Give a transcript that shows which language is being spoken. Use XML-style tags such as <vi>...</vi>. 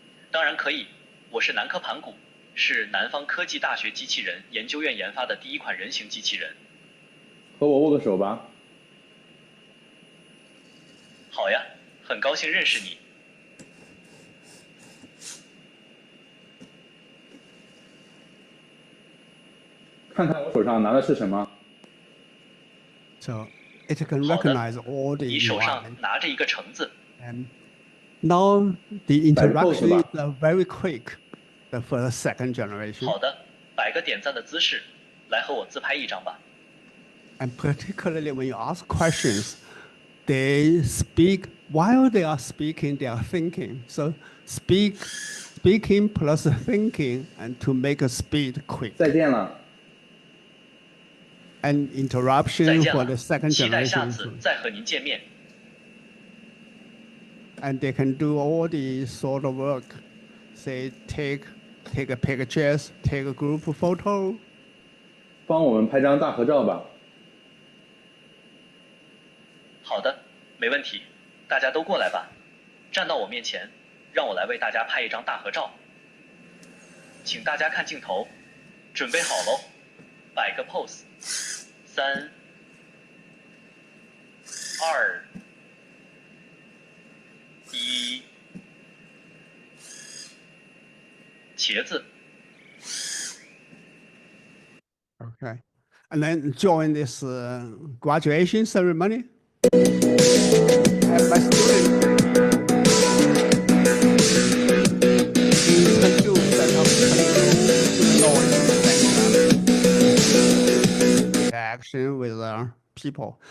<zh>当然可以，我是南科盘古，是南方科技大学机器人研究院研发的第一款人形机器人。和我握个手吧。好呀，很高兴认识你。看看我手上拿的是什么。</zh> <en>So it can recognize all the.</en> <zh>你手上拿着一个橙子。</zh> <en>Now the interaction is very quick for the second generation.</en> <zh>好的，摆个点赞的姿势，来和我自拍一张吧。</zh> <en>And particularly when you ask questions, they speak while they are speaking, they are thinking. So speaking plus thinking, and to make a speed quick.</en> <zh>再见了。</zh> <en>And interruption for the second generation.</en> <zh>期待下次再和您见面。</zh> <en>And they can do all the sort of work. Say take a pictures, take a group photo.</en> <zh>帮我们拍张大合照吧。好的，没问题，大家都过来吧，站到我面前，让我来为大家拍一张大合照。请大家看镜头，准备好喽，摆个 pose， 3、2、1，茄子。</zh> <en>Okay, and then join this graduation ceremony. And my student interaction with people.</en>